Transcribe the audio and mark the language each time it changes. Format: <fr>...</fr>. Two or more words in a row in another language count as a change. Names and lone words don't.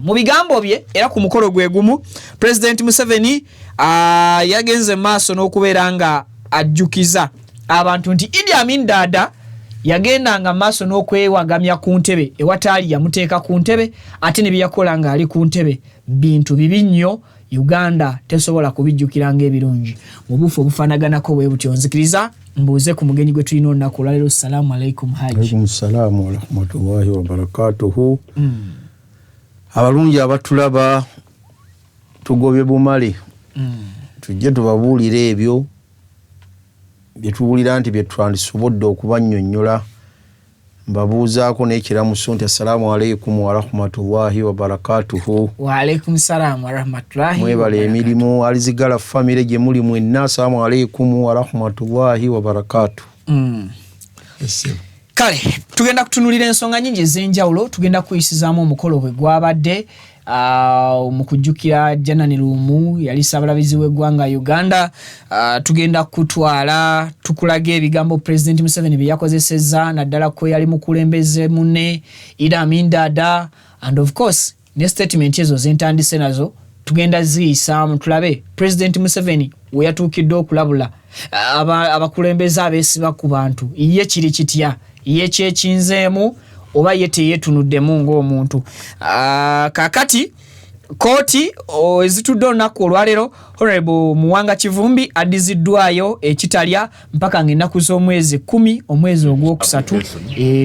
<lg>Mu bigambo bye era ku mukolo gwe gumu President Museveni yagenze maaso n'okubeera nga ajjukiza abantu nti Idi Amin Dada yagendanga maaso n'okwewagamya ku ntebe ewataali yamuteeka ku ntebe, ate ne byakola nga ali ku ntebe bintu bibi nnyo Uganda tesobola kubijjukira ng'ebirungi. Mu bufu obufaanaganako bwe butyo. Nzikiriza mbuuze ku mugenyi gwe tulina olunaku olwaleero.</lg> <ar>السلام عليكم حاجي. عليكم السلام ورحمة الله وبركاته.</ar> <lg>Abalungi abatulaba tugobye bumale. Tujje tubabuulire ebyo bye tuwulira nti bye twandisobodde okubannyonnyola. Mbabuuzaako n'ekiramuso nti</lg> <ar>السلام عليكم ورحمة الله وبركاته. وعليكم السلام ورحمة الله.</ar> <lg>Mwebale emirimu alizigala famire gye muli mwenna.</lg> <ar>السلام عليكم ورحمة الله وبركاته.</ar> <lg>Kale tugenda kutunulira ensonga nyingi ez'enjawulo. Tugenda kuyisizaamu omukolo bwe gwabadde mu kujjukira Janani Lumu yali Ssaabalabirizi w'eggwanga Uganda. Tugenda kutwala tukulaga ebigambo President Museveni bye yakozesezza naddala ko yali mukulembeze munne Idi Amin Dada,</lg> <en>and of course</en> <lg>ne statement ezo zentandise nazo tugenda ziyisaamu tulabe President Museveni we yatuukidde okulabula abakulembeze abeesiba ku bantu ye kiri kitya, ye kyekinzeemu oba ye teyeetunuddemu ng'omuntu. Kakati kooti ezitudde olunaku olwaleero Honorable Muwanga Kivumbi addiziddwayo ekitalya mpaka ng'ennaku z'omwezi 10 omwezi ogwokusatu.</lg>